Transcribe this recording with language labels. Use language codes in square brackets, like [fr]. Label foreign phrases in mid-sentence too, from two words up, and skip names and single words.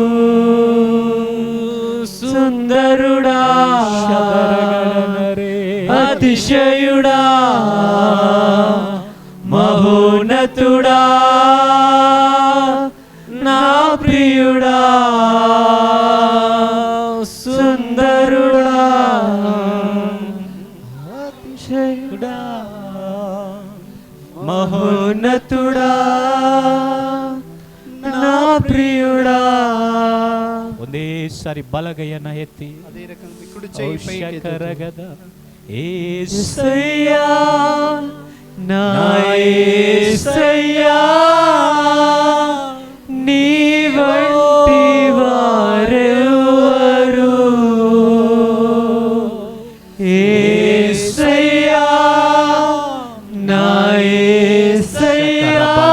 [te] సుందరుడా, అతిశయుడా, మహోన్నతుడా, నా ప్రియుడా, సుందరుడా, అతిశయుడా, మహోన్నతుడా, నా ప్రియుడా. [kn] ಒಂದೇ ಸಾರಿ ಬಲಗೈಯನ್ನ ಎತ್ತಿ, [te] అదే రకంగా కుడి చేయి పైకి ఎత్తుతూ, ఔషకరగದ యేసయ్యా, నా యేసయ్యా, నీ వంటి వారెవ్వరు, యేసయ్యా, నా యేసయ్యా,